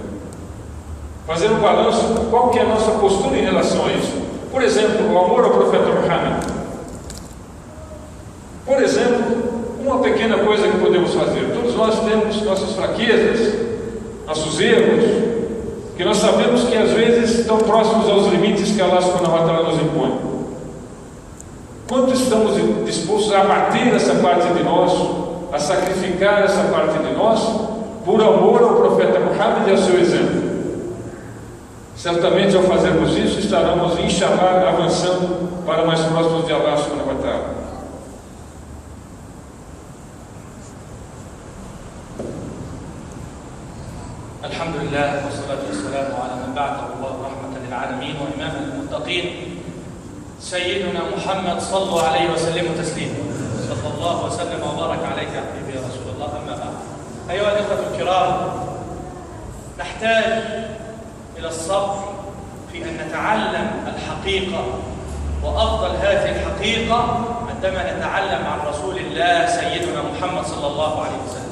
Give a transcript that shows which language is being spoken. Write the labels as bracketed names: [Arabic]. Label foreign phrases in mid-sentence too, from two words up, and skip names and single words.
[Portuguese] Fazer um balanço, qual que é a nossa postura em relação a isso? Por exemplo, o amor ao profeta Muhammad. Por exemplo, uma pequena coisa que podemos fazer: todos nós temos nossas fraquezas, nossos erros, que nós sabemos que às vezes estão próximos aos limites que [Arabic] الله سبحانه وتعالى [Portuguese] nos impõe. Quanto estamos dispostos a abater essa parte de nós, a sacrificar essa parte de nós, por amor ao profeta Muhammad e ao seu exemplo? Certamente, ao fazermos isso, estaremos, inshallah, avançando para mais próximos de [Arabic] الله سبحانه وتعالى. الحمد لله، والصلاة والسلام على من بعثه الله رحمة للعالمين وإماما للمتقين، سيدنا محمد صلى الله عليه وسلم تسليما. صلى الله وسلم وبارك عليك حبيبي يا رسول الله، أما بعد. أيها الإخوة الكرام، نحتاج إلى الصبر في أن نتعلم الحقيقة، وأفضل هذه الحقيقة عندما نتعلم عن رسول الله سيدنا محمد صلى الله عليه وسلم.